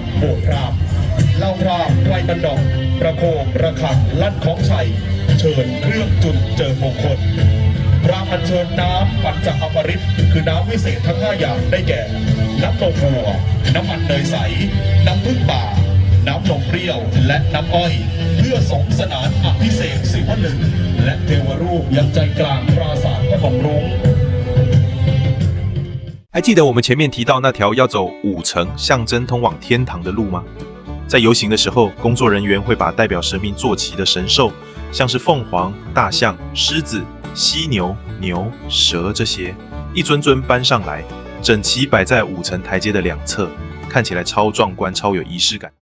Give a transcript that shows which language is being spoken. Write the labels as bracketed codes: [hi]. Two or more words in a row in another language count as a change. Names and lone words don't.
[th] โบสถ์พราหมณ์เหล่าพราหมณ์ไกลบันดอกประโคมระฆังลั่นของชัยเชิญเครื่องจุดเจิมมงคลพราหมณ์อัญเชิญน้ำปัญจอมฤตคือน้ำวิเศษทั้ง5อย่างได้แก่น้ำนมวัวน้ำมันเนยใสน้ำผึ้งป่าน้ำนมเปรี้ยวและน้ำอ้อยเพื่อสงสนานอภิเษกศิวลึงและเทวรูปยังใจกลางปราสาทพนมรุ้ง [zh] 还记得我们前面提到那条要走5层象征通往天堂的路吗？在游行的时候，工作人员会把代表神明坐骑的神兽，像是凤凰、大象、狮子、犀牛、牛、蛇这些，一尊尊搬上来，整齐摆在5层台阶的2侧，看起来超壮观、超有仪式感。